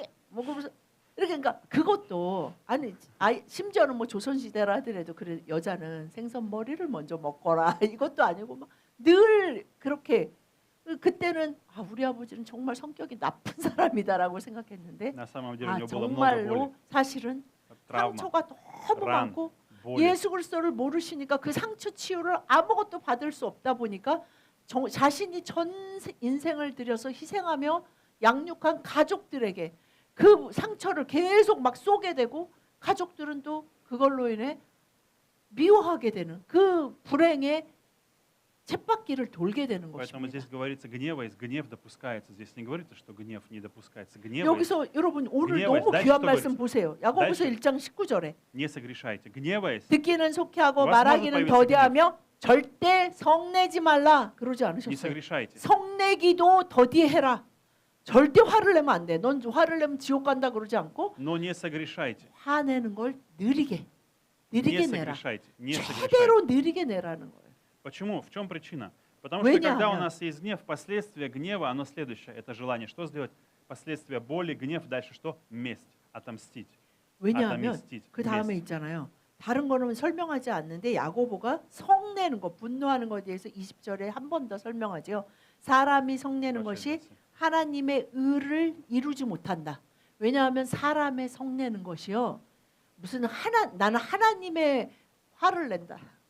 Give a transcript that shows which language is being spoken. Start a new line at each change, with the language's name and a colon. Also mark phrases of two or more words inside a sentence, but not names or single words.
Korean: 먹으면서 이렇게 그러니까 그것도 아니 심지어는 뭐 조선 시대라 하더라도 그래 여자는 생선 머리를 먼저 먹거라 이것도 아니고 막 늘 그렇게 그때는 우리 아버지는 정말 성격이 나쁜 사람이다라고 생각했는데
Russian: На самом деле у него было много
Korean: 정말로
Russian: боли.
Korean: 사실은
Russian: Травма,
Korean: 상처가 너무 란, 많고
Russian: боли.
Korean: 예수 그리스도를 모르시니까 그 상처 치유를 아무것도 받을 수 없다 보니까 자신이 전 인생을 들여서 희생하며 양육한 가족들에게 그 상처를 계속 막 쏘게 되고 가족들은 또 그걸로 인해 미워하게 되는 그 불행의 쳇바퀴를 돌게 되는
Russian: Поэтому
Korean: 것입니다.
Russian: здесь говорится гневаясь, гнев допускается. Здесь не говорится, что гнев не допускается. Гневаясь,
Korean: 여기서 여러분 오늘
Russian: гневаясь,
Korean: 너무
Russian: дальше
Korean: 귀한
Russian: что
Korean: 말씀
Russian: говорится?
Korean: 보세요. 야고보서
Russian: дальше.
Korean: 1장 19절에
Russian: Не согрешайте. Гневаясь,
Korean: 듣기는 속히 하고
Russian: у вас может
Korean: 말하기는
Russian: появиться
Korean: 더디하며 절대 성내지 말라 그러지
Russian: Не
Korean: 않으셨어요.
Russian: согрешайте.
Korean: 성내기도 더디해라. 절대 화를 내면 안 돼. 넌 화를 내면 지옥 간다 그러지 않고
Russian: Но не согрешайте.
Korean: 화내는 걸 느리게
Russian: Не
Korean: 내라.
Russian: согрешайте. Не согрешайте.
Korean: 최대로 느리게 내라는 거예요.
Russian: Почему? В чем причина? Потому что когда у
Korean: 왜냐하면
Russian: нас есть гнев, последствия гнева, оно следующее. Это желание. Что сделать? Последствия боли, гнев, дальше что? Месть. Отомстить.
Korean: 왜냐하면
Russian: отомстить.
Korean: 그 다음에
Russian: месть.
Korean: 있잖아요. 다른 거는 설명하지 않는데 야고보가 성내는 거, 분노하는 것에 대해서 20절에 한 번 더 설명하죠. 사람이 성내는 것이 하나님의 의를 이루지 못한다. 왜냐하면 사람의 성내는 것이요. 무슨 나는 하나님의 화를 낸다.